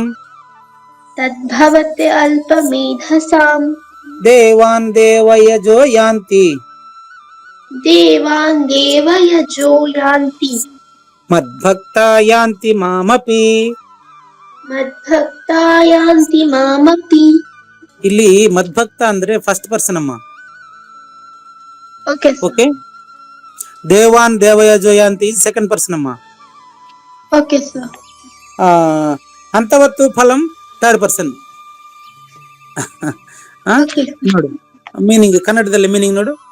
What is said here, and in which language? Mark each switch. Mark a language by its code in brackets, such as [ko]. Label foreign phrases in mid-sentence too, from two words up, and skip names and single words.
[sa] తద్భవతి అల్పమేధసాం, దేవాన్ దేవయజో యాంతి, దేవాన్ దేవయజో యాంతి, మద్భక్తా యాంతి మామపి. మద్భక్తా యాంతి మామపి. [kn] ಇಲ್ಲಿ ಮದ್ಭಕ್ತ ಅಂದ್ರೆ [en] first person [kn] ಅಮ್ಮ. ಓಕೆ. [sa] ದೇವಾನ್ ದೇವಯಜೋ ಯಾಂತಿ [en] second person [kn] ಅಮ್ಮ. [en] okay sir. [sa] ಅಂತವತ್ತು ಫಲಂ [en] third person. [kn] ನೋಡು ಮೀನಿಂಗ್, ಕನ್ನಡದಲ್ಲಿ ಮೀನಿಂಗ್ ನೋಡು.